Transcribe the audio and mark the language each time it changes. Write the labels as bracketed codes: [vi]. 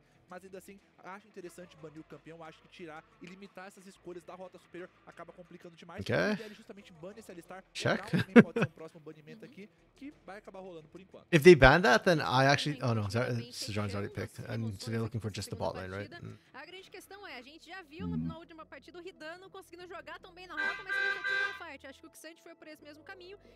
[pt] Mas ainda assim, acho interessante banir o campeão, acho que tirar e limitar essas escolhas da rota superior acaba complicando demais. [en] Okay. [pt] Ele justamente bane esse Alistar. [en] Check. [pt] Pode ser um próximo banimento aqui que vai acabar rolando por enquanto. [en] If they ban that, then I actually... Oh no, Sejan's already picked. And so they're looking for just the bot lane, right? [pt] A grande questão é, a gente já viu na última partida o Ridano conseguindo jogar tão bem na rota, mas ele já tinha uma fight. Acho que o Xante foi por esse mesmo caminho.